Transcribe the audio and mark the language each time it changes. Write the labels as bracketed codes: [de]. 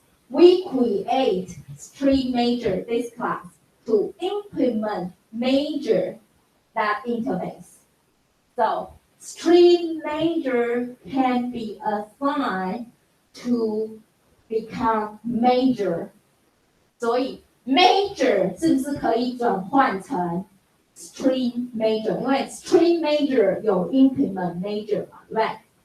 [en] We create string major, this class, to implement major, that interface. So string major can be assigned to become major. [zh] 所以 major 是不是可以转换成 string major？因为 string major 有 implement major 嘛，对不对？